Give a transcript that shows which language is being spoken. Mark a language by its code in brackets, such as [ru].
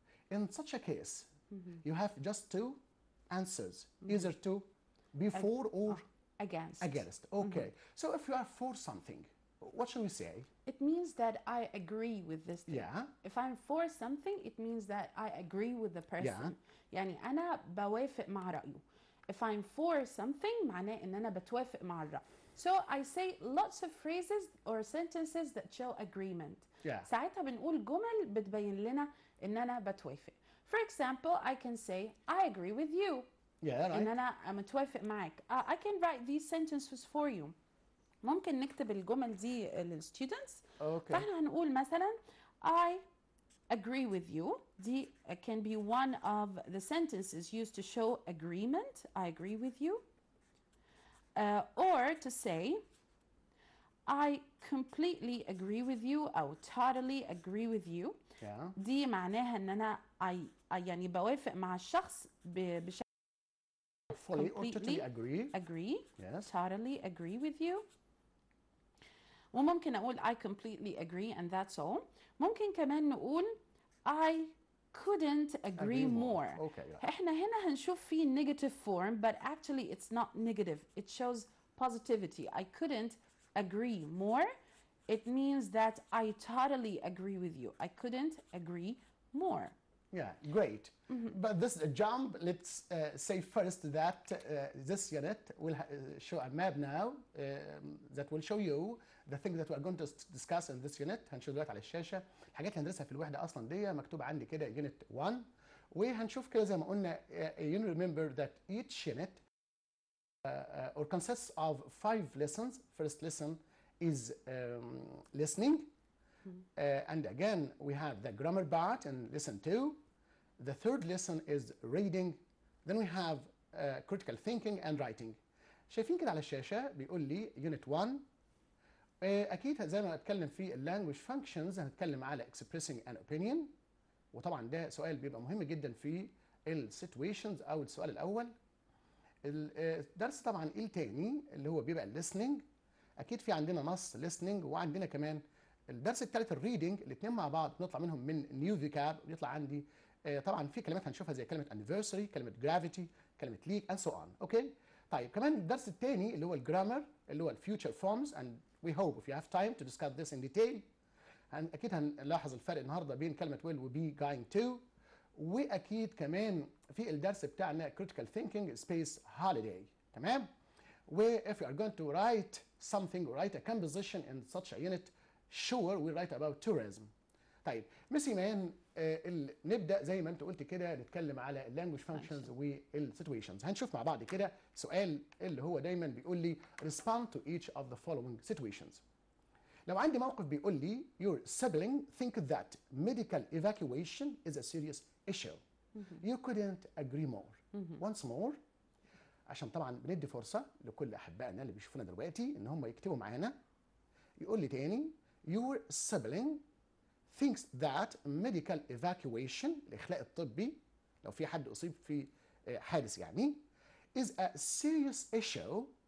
[en] In such a case, you have just two answers, either to be for or Against. against. Okay. So if you are for something, what shall we say? It means that I agree with this thing. Yeah. If I'm for something, it means that I agree with the person. Yeah. [ar] يعني أنا بوافق مع رأيه. [en] If I'm for something, [ar] معناه إن أنا بتوافق مع الرأي. [en] So I say lots of phrases or sentences that show agreement. Yeah. [ar] ساعتها بنقول جمل بتبين لنا إن أنا بتوافق. [en] For example, I can say I agree with you. Yeah, right. [ar] إن أنا متوافق معك. [en] I can write these sentences for you. [ar] ممكن نكتب الجمل دي للستودنتس. [en] Okay. [ar] فاحنا هنقول مثلا [en] I agree with you. دي can be one of the sentences used to show agreement. I agree with you. Or to say I completely agree with you أو totally agree with you. Yeah. [ar] دي معناها ان انا يعني بوافق مع الشخص بشكل [en] Fully or completely totally agree. agree. Yes. Totally agree with you. [ar] وممكن أقول [en] I completely agree and that's all. [ar] ممكن كمان نقول [en] I couldn't agree more. Okay. Yeah. [ar] احنا هنا هنشوف في [en] negative form but actually it's not negative. It shows positivity. I couldn't agree more. It means that I totally agree with you. I couldn't agree more. Yeah, great. But this jump, let's say first that this unit will show a map now that will show you the things that we are going to discuss in this unit. [ar] هنشوف دلوقتي على الشاشة الحاجات اللي هندرسها في الوحدة أصلا دي مكتوب عندي كده unit 1 وهنشوف كده زي ما قلنا [en] you remember that each unit or consists of 5 lessons. First lesson is listening. And again, we have the grammar part in lesson 2. The third lesson is reading. Then we have critical thinking and writing. [ar] شايفين كده على الشاشة بيقول لي unit 1. أكيد زي ما هنتكلم في language functions هنتكلم على [en] expressing an opinion. [ar] وطبعا ده سؤال بيبقى مهم جدا في situations أو السؤال الأول. الدرس طبعا التاني اللي هو بيبقى listening. أكيد في عندنا نص listening وعندنا كمان الدرس الثالث الريدنج الاثنين مع بعض بنطلع منهم من نيو فيكاب بيطلع عندي طبعا في كلمات هنشوفها زي كلمه anniversary كلمه gravity كلمه leak and so on. اوكي طيب كمان الدرس الثاني اللي هو الجرامر اللي هو الفيوتشر فورمز [en] and we hope if you have time to discuss this in detail. [ar] اكيد هنلاحظ الفرق النهارده بين كلمه will و be going to واكيد كمان في الدرس بتاعنا critical thinking space holiday. تمام و [en] if you are going to write something or write a composition in such a unit sure we write about tourism. [ar] طيب مس إيمان نبدا زي ما انت قلت كده نتكلم على اللانجوج فانكشنز والسيتويشنز. هنشوف مع بعض كده سؤال اللي هو دايما بيقول لي [en] respond to each of the following situations. [ar] لو عندي موقف بيقول لي [en] your sibling think that medical evacuation is a serious issue. You couldn't agree more. Once more [ar] عشان طبعا بندي فرصه لكل احبائنا اللي بيشوفونا دلوقتي ان هم يكتبوا معانا. يقول لي تاني [en] your sibling thinks that medical evacuation [ar] الإخلاء الطبي لو في حد أصيب في حادث يعني [en] is a serious issue.